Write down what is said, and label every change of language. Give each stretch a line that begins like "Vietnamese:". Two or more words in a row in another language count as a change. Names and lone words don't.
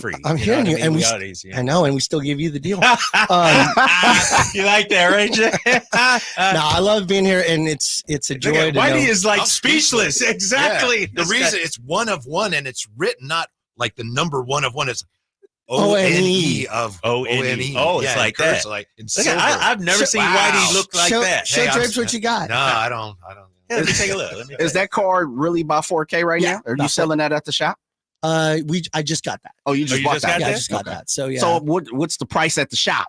English: free. I'm hearing you. And I know. And we still give you the deal. You like that, right, Jay? No, I love being here, and it's a joy. Look at- to Whitey know. is like I'm speechless. Exactly. Yeah. The This reason guy- it's 1 of 1 and it's written not like the number 1 of 1. It's O-N-E. O-N-E of O-N-E. Oh, it's Yeah, like curves, that. Like in Look at- silver. I've never seen Whitey look like show, that. Show Hey, I'm- Drapes what you got. No, I don't. Yeah, let me take a look. Let me Is that card really by 4K right Yeah, now? Are you about selling that at the shop? I just got that. Oh, you just you bought just that? got Yeah, I that? just got that. So yeah. So what's the price at the shop?